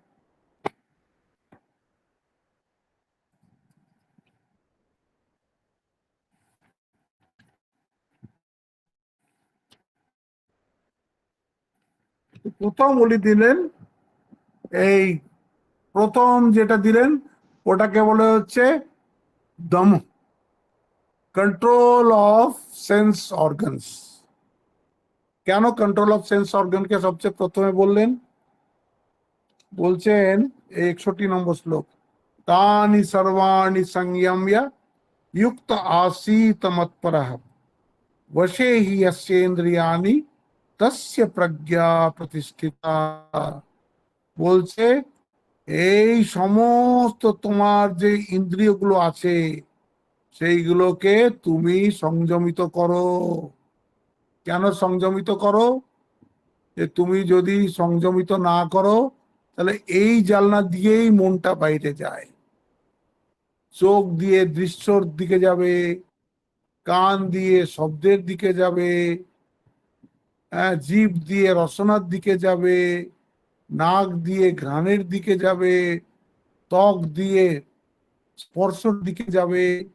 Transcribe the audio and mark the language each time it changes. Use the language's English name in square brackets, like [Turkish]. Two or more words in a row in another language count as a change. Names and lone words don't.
[Bangla] প্রথম উনি দিলেন, এই প্রথম যেটা দিলেন ওটাকে বলে হচ্ছে দম, [English] control of sense organs. [Bangla] কেন [English] control of sense [Bangla] অর্গানকে সবচেয়ে প্রথমে বললেন? বলছেন 61 নম্বর শ্লোক, [Sanskrit] তানি সর্বাণি সংযম্য युक्त आसीत मत्परः वशे हि यस्येन्द्रियाणि तस्य प्रज्ञा प्रतिष्ठिता। [Bangla] বলছে এই সমস্ত তোমার যে ইন্দ্রিয়গুলো আছে সেইগুলোকে তুমি সংযমিত করো। কেন সংযমিত করো? যে তুমি যদি সংযমিত না করো তাহলে এই জানলা দিয়েই মনটা বাইরে যায়, চোখ দিয়ে দৃশ্যর দিকে যাবে, কান দিয়ে শব্দের দিকে যাবে, জিভ দিয়ে রসনার দিকে যাবে, নাক দিয়ে ঘ্রাণের দিকে যাবে, ত্বক দিয়ে স্পর্শর দিকে যাবে।